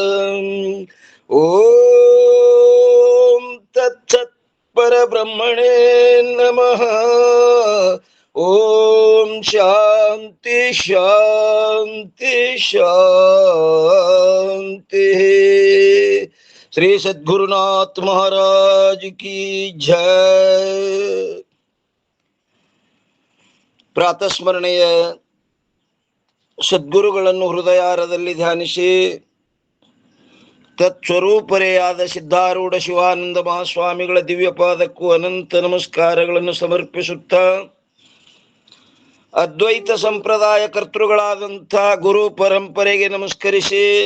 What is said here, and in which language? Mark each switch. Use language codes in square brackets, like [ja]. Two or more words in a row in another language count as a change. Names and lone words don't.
[sa] ओम तत्सत् परब्रह्मणे नमः। ओम शांति शांति शांति। [hi] श्री सद्गुरुनाथ महाराज की जय। [kn] ಪ್ರಾತಸ್ಮರಣೆಯ ಸದ್ಗುರುಗಳನ್ನು ಹೃದಯಾರದಲ್ಲಿ ಧ್ಯಾನಿಸಿ ತತ್ಸ್ವರೂಪರೆಯಾದ ಸಿದ್ಧಾರೂಢ ಶಿವಾನಂದ ಮಹಾಸ್ವಾಮಿಗಳ ದಿವ್ಯ ಪಾದಕ್ಕೂ ಅನಂತ ನಮಸ್ಕಾರಗಳನ್ನು ಸಮರ್ಪಿಸುತ್ತಾ ಅದ್ವೈತ ಸಂಪ್ರದಾಯ ಕರ್ತೃಗಳಾದಂಥ ಗುರು ಪರಂಪರೆಗೆ ನಮಸ್ಕರಿಸಿ